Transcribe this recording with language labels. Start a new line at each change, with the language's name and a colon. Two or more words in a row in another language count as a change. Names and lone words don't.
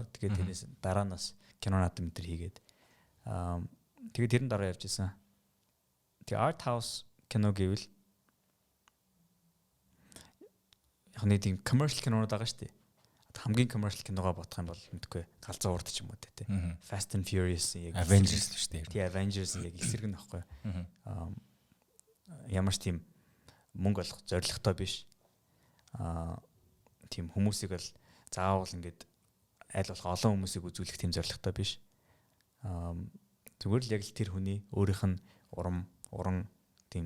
Mongolian: Тэгээд тэрнээс дараа нь бас кино наадам энэ төр хийгээд тэгээд тэрэн дараа явж исэн. Тэгээ
English: art house
Mongolian: кино гэвэл яг нэг тийм commercial кинонууд байгаа шүү дээ. Хамгийн commercial киногоо бодох юм бол мэдгүй галзуу урд ч юм уу те. Fast and Furious яг Avengers л шүү дээ. Тэгээ Avengers яг эсрэг нь баггүй. Ямар ч тийм мөнгө олох зорилготой биш. Тийм хүмүүсийг бол заавал ингээд аль болох олон хүмүүсийг үзүүлэх тийм зорилготой биш. Зүгээр л яг л тэр хүний өөрийнх нь уран тийм